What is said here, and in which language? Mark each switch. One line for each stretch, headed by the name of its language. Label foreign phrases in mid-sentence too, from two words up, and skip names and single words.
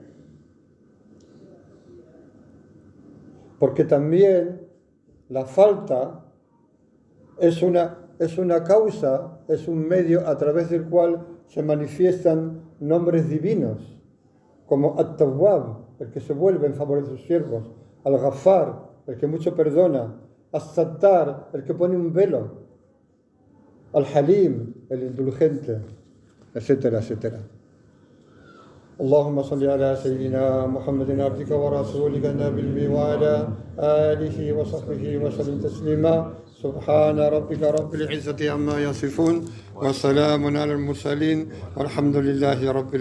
Spanish: Porque también la falta es una causa, es un medio a través del cual se manifiestan nombres divinos, como At-Tawwab, el que se vuelve en favor de sus siervos, Al-Ghaffar, el que mucho perdona, As-Sattar, el que pone un velo, Al-Halim, el indulgente, etcétera, etcétera.
Arabic: اللهم صل على سيدنا محمد عبدك ورسولك النبي الأمي وعلى آله وصحبه وسلم تسليما سبحان ربك رب العزة عما يصفون وسلام على المرسلين والحمد لله رب العالمين.